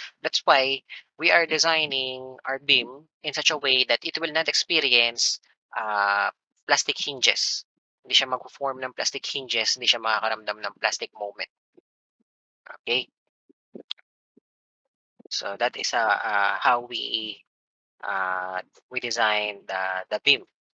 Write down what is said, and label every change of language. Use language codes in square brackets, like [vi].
[en] That's why we are designing our beam in such a way that it will not experience plastic hinges. [tl] Hindi siya magfo-form ng plastic hinges, hindi siya makakaramdam ng plastic moment. Okay? [en] So, that is how we design the beam.